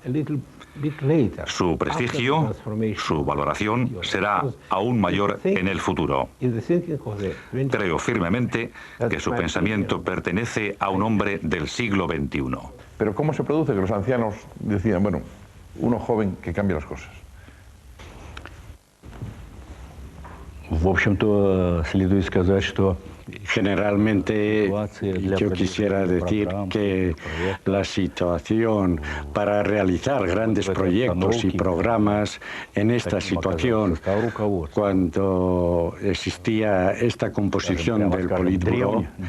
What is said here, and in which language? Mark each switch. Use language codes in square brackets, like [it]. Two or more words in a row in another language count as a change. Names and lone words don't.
[es] Su prestigio, su valoración será aún mayor en el futuro. Creo firmemente que su pensamiento pertenece a un hombre del siglo XXI. Pero ¿cómo se produce que los ancianos decían, bueno, uno joven que cambie las cosas? [ru] В общем-то, следует сказать, что [es] generalmente yo quisiera decir que la situación para realizar grandes proyectos y programas en esta situación, cuando existía esta composición del Politburó,